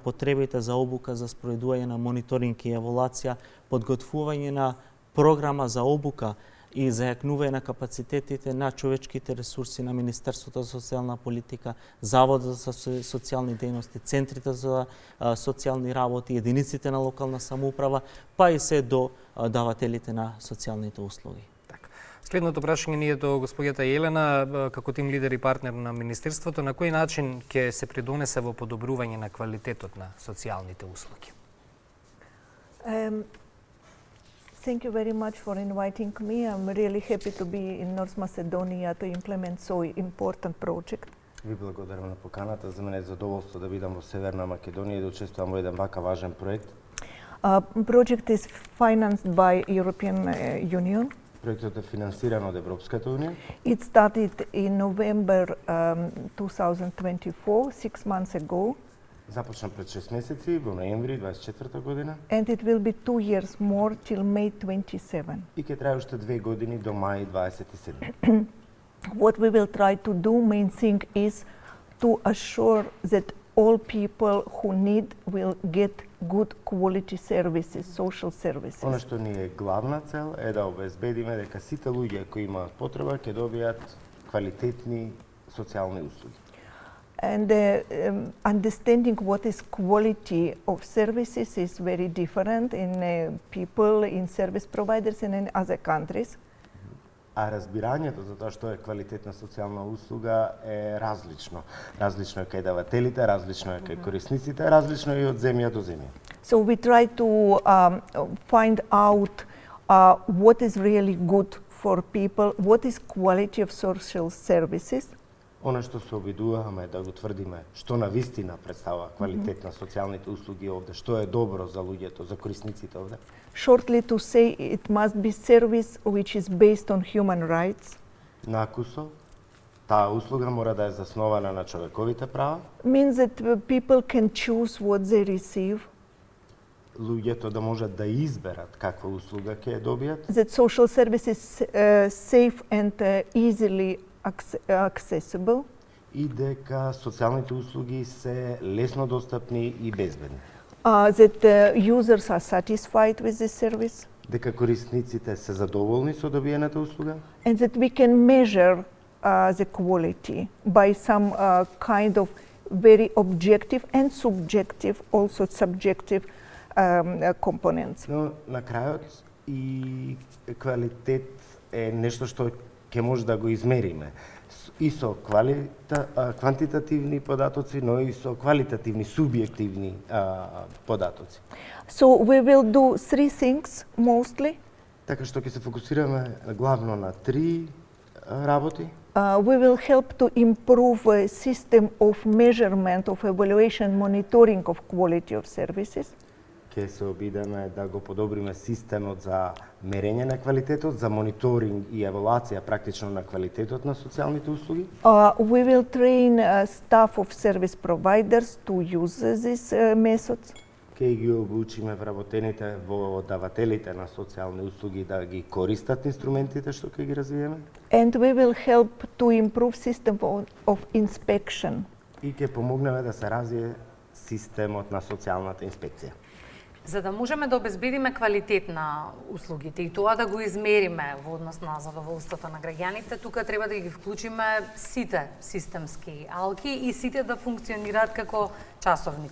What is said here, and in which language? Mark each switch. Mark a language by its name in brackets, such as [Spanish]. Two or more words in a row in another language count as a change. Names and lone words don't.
[Macedonian] потребите за обука за спроведување на мониторинг и еволација, подготвување на програма за обука и зајакнување на капацитетите на човечките ресурси на Министерството за социјална политика, Заводот за социјални дејности, центрите за социјални работи, единиците на локална самоуправа, па и се до давателите на социјалните услуги. Следното прашање ни е до господјата Јелена, како тим лидер и партнер на Министерството, на кој начин ќе се придонесе во подобрување на квалитетот на социјалните услуги? [English] Thank you very much for inviting me. I'm really happy to be in North Macedonia to implement so important project. [Macedonian] Ви благодарам на поканата. За мене е задоволство да бидам во Северна Македонија и да учествувам во еден вака важен проект. [English] Project is financed by European Union. [Macedonian] Проектот е финансиран од Европската унија. [English] It started in November 2024, 6 months ago, [Macedonian] Започна пред 6 месеци во ноември 24 година [English] and it will be 2 years more till May 27. [Macedonian] и ќе трае уште 2 години до мај 27. [English] What we will try to do, main thing is to assure that all people who need will get good quality services, social services. [Macedonian] Она што ни е главна цел е да обезбедиме дека сите луѓе кои имаат потреба ќе добијат квалитетни социјални услуги. [English] And understanding what is quality of services is very different in people, in service providers and in other countries. [Macedonian] А разбирањето за тоа што е квалитетна социјална услуга е различно. Различно е кај давателите, различно е кај корисниците, различно е и од земја до земја. [English] So we try to find out what is really good for people, what is quality of social services. [Macedonian] Она што се обидуваме да го тврдиме, што навистина представува квалитет на социјалните услуги овде, што е добро за луѓето, за корисниците овде. [English] Shortly to say, it must be service which is based on human rights. [Macedonian] Накусо, таа услуга мора да е заснована на човековите права, [English] Means that people can choose what they receive, [Macedonian] луѓето да можат да изберат каква услуга ќе ја добијат, [English] that social service is safe and easily accessible, [Macedonian] и дека социјалните услуги се лесно достапни и безбедни. [English] that users are satisfied with this service, [Macedonian] Дека корисниците се задоволни со добиената услуга [English] and that we can measure the quality by some kind of very objective and subjective, also subjective components. [Macedonian] Но на крајот и квалитет е нешто што ќе може да го измериме и со квантитативни податоци, но и со квалитативни, субјективни податоци. [English] So we will do 3 things mostly. [Macedonian] Така што ќе се фокусираме главно на 3 работи. [English] We will help to improve a system of measurement, of evaluation, monitoring of quality of services. [Macedonian] Ќе се обидеме да го подобриме системот за мерење на квалитетот, за мониторинг и евалуација практично на квалитетот на социјалните услуги. [English] We will train staff of service providers to use these methods. [Macedonian] Ќе ги обучиме вработените во давателите на социјални услуги да ги користат инструментите што ќе ги развиеме. [English] And we will help to improve system of inspection. [Macedonian] И ќе помогнеме да се развие системот на социјалната инспекција. За да можеме да обезбедиме квалитет на услугите и тоа да го измериме во однос на задоволството на граѓаните, тука треба да ги вклучиме сите системски алки и сите да функционираат како часовник.